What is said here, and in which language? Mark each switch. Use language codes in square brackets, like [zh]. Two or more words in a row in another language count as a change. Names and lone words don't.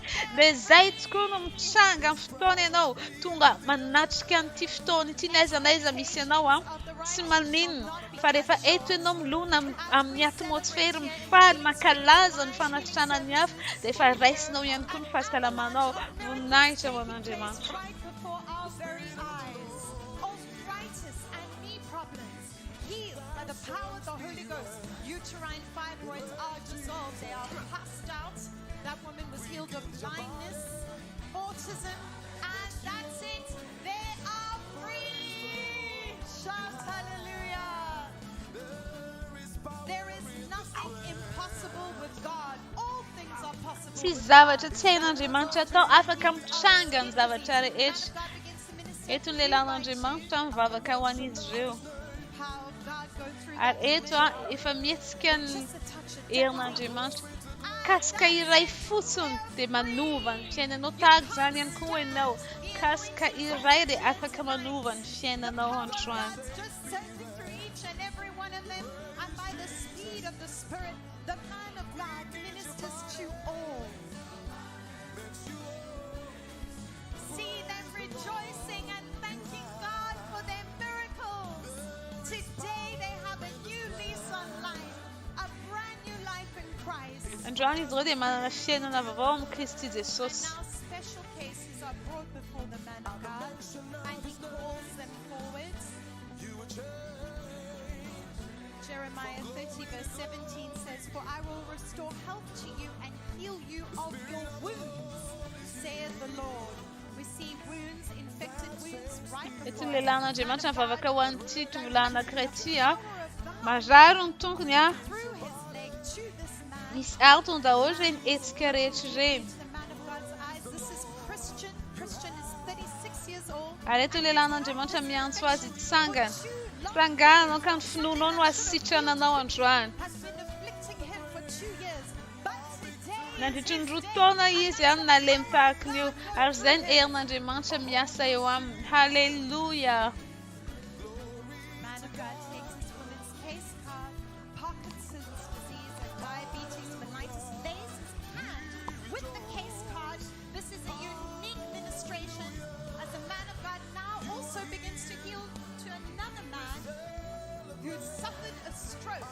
[mg] Dia izay tokoa no mitranga amin'ny fotoana ianao tonga manatrika an'ity fotoana ity n'aiza n'aiza misy ianao tsy maninona fa rehefa eto ianao milona amin'ny atmosfera mifaly mankalaza ny fanasitranany hafa dia efa raisinao ihany koa ny fahasalamanao. Voninahitra ho an'Andriamanitra. [en] Right before our very eyes. Arthritis and knee problems healed by the power of the Holy Ghost. Uterine fibroids are dissolved. They are passed out. That woman was healed of blindness, autism, and that's it. They are free. Shout hallelujah. There is nothing impossible with God. All things are possible. [mg] Tsy zavatra tsy hain'Andriamanitra atao, afaka mitranga ny zavatra rehetra. Eto ny lehilahin'Andriamanitra mivavaka ho an'izy ireo. Ary eto efa mihetsika ny herin'Andriamanitra. Kasika iray fotsiny dia manova ny fiainanao. Tahaka izany ihany koa ianao. Kasika iray dia afaka manova ny fiainanao androany. [en] Just searching through each and every one of them, and by the speed of the Spirit, the man of God ministers to all. See them rejoicing and thanking God for their miracles. Today they have a new lease on life, a brand new life in Christ. [mg] Androany izy ireo dia manana fiainana vaovao amin'ny Kristy Jesosy. [en] Now special cases are brought before the man of God, and he calls them forward. Jeremiah 30 verse 17 says, "For I will restore health to you and heal you of your wounds, saith the Lord." We see wounds, infected wounds, right [mg] Eto [en] before [mg] ny lehilahin'Andriamanitra mivavaka ho an'ity tovolahy anankiray marary ny tongony [en] through his leg to this man. [mg] misy artony daholo ireny hetsika rehetra ireny. [en] To the man of God's eyes, this is Christian. Christian is 36 years old. [mg] Ary eto ny lehilahin'Andriamanitra miantso azy hitsangana. Sanganao ka ny finoanao no asitrananao androany. [en] Has been afflicting him for 2 years, but today [mg] Nandritry ny roa taona izy nalemy tahaka an'io, ary izay ny herin'Andriamanitra miasa eo aminy. Halleluja. [en] man of God takes this woman's case card, Parkinson's disease and diabetes mellitus, lays his hand with the case card. This is a unique ministration as the man of God now also begins to heal to another man who suffered a stroke.